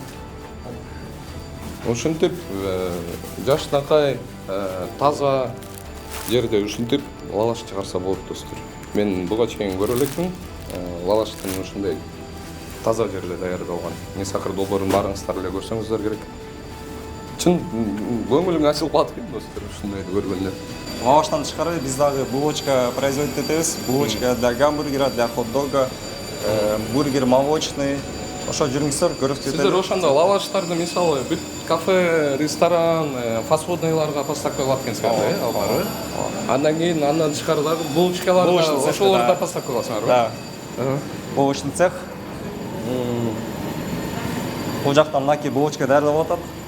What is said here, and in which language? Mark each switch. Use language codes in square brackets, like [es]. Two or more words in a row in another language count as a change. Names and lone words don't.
[ky] ушинтип жашынакай таза жерде ушинтип лаваш чыгарса болот достор. Мен буга чейин көрө элекмин. Лаваштын ушундай таза жерде даярдалган. Несакыр долбоорун баарыңыздар эле көрсөңүздөр керек. Чын көңүлүң ачылып калат экен достор ушундайды көргөндө. Лаваштан тышкары биз дагы булочка производить этебиз. [ru] Булочка для гамбургера, для хот-дога, бургер молочный. [ky] Ошо жүрүңүздөр, көрүп кетели. Сиздер ошондо лаваштарды мисалы бүт кафе, ресторан, фастфудныйларга поставка кылат экенсиңер да, албары? Андан кийин андан тышкары дагы булочкаларга ошолорду поставка кыласыңар, [ru] Да. Булочный цех. [ky] Бул жакта мынакей булочка даярдалып атат.